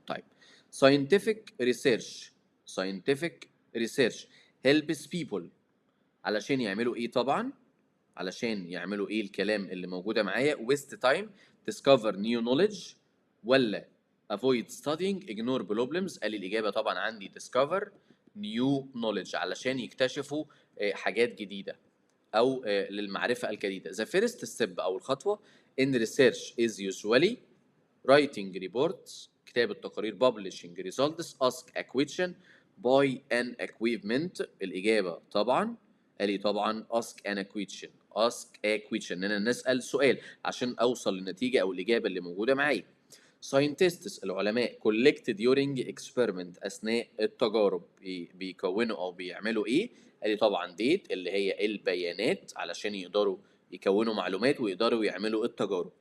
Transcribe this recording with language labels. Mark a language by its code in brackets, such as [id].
[ar] طيب [en] scientific research helps people [ar] علشان يعملوا ايه طبعا؟ علشان يعملوا ايه الكلام اللي موجودة معايا [en] waste time discover new knowledge [ar] ولا [en] avoid studying ignore problems؟ [ar] قال لي الإجابة طبعا عندي [en] discover new knowledge [ar] علشان يكتشفوا حاجات جديدة أو للمعرفة الجديدة. [en] The first step [ar] أو الخطوة [en] in research is usually writing reports [ar] كتابة تقارير [en] publishing results ask a question buy an equipment. [ar] الإجابة طبعا قال لي طبعا [en] ask a question [ar] إن أنا نسأل سؤال عشان أوصل للنتيجة أو الإجابة اللي موجودة معايا. scientists العلماء [en] collect during experiment [ar] أثناء التجارب بيكونوا أو بيعملوا إيه؟ قال لي طبعا date اللي هي البيانات علشان يقدروا يكونوا معلومات ويقدروا يعملوا التجارب.